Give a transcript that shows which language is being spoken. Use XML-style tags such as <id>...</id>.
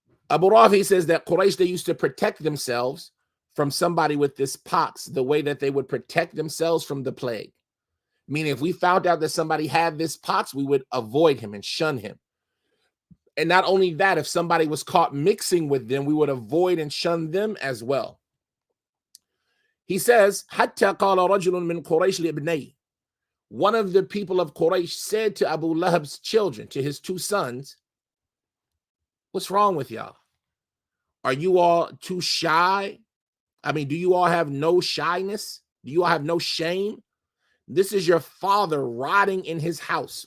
<en>Abu Rafi says that Quraysh, they used to protect themselves from somebody with this pox the way that they would protect themselves from the plague. Meaning, if we found out that somebody had this pox, we would avoid him and shun him. And not only that, if somebody was caught mixing with them, we would avoid and shun them as well. He says,</en> <ar>حَتَّى قَالَ رَجُلٌ مِّن قُرَيْشِ لِابْنَيْهِ.</ar> <en>One of the people of Quraysh said to Abu Lahab's children, to his two sons, what's wrong with y'all? Are you all too shy? I mean, do you all have no shyness? Do you all have no shame? This is your father rotting in his house.</en>